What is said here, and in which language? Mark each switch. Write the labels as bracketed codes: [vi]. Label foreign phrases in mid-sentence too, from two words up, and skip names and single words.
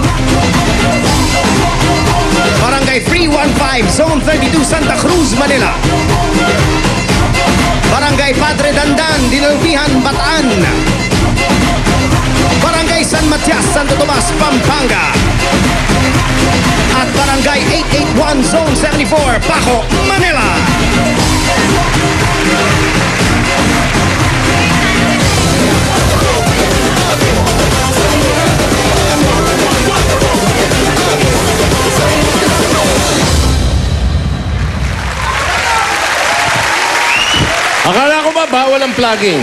[tl] Barangay 315, Zone 32, Santa Cruz, Manila. Barangay Padre Dandan, Dinalpihan, Bataan. Barangay San Matias, Santo Tomas, Pampanga. At Barangay 881, Zone 74, Paco, Manila. Akala ko ba bawal ang plugging?